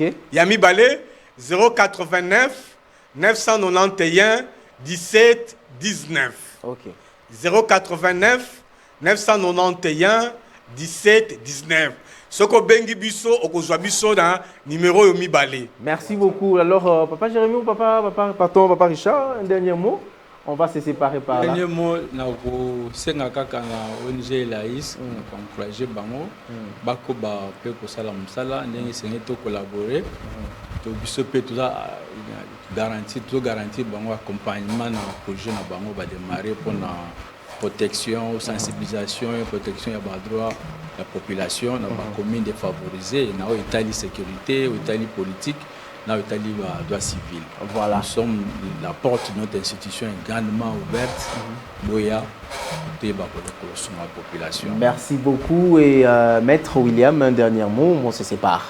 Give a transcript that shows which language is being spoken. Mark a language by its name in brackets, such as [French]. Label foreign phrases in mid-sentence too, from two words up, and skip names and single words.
[French] Yami Balé 089 991 17 19. OK. 089 991 17 19. [Lingala] Soko bengi biso okozwa biso na numéro Yomi Balé. [French] Merci beaucoup. Alors papa Jérémy ou papa Richard, un dernier mot. On va se séparer par là. Dernier mot, [Lingala] na kaka na ONG Laïs, on encourager bango, bako ba pe ko sala musala, ndenge sengi to collaborer, to biso pe [French] tout ça [Lingala] garantir bango accompagnement na projet na bango [French] va démarrer pour la protection, sensibilisation et protection [Lingala] ya ba droit [French] la population [Lingala] na ba [French] commune défavorisée, [Lingala] na Italie sécurité, Italie politique. [French] L'Italie droit civil. Voilà. Nous sommes, la porte de notre institution est grandement ouverte. Boya, la population. Merci beaucoup. Et Maître William, un dernier mot, on se sépare.